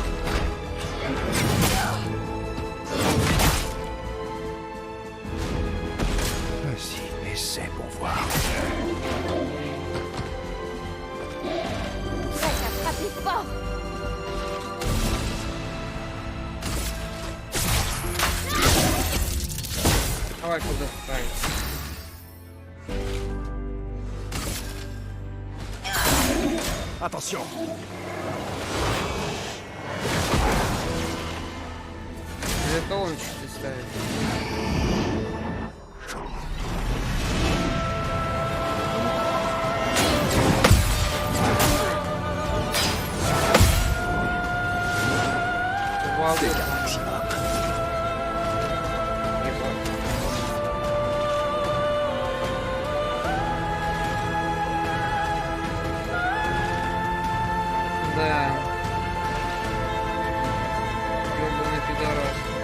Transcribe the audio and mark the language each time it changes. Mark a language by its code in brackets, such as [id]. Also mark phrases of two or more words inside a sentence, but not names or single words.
[fr] Vas-y, essaie pour voir. Prête à frapper fort. [ru] Давай куда ставить. [fr] Attention. [ru] Это он что-то ставит. Вау. [fr] Dégâts maximum. [ru] Ебать. Да. Ёбаный пидорас.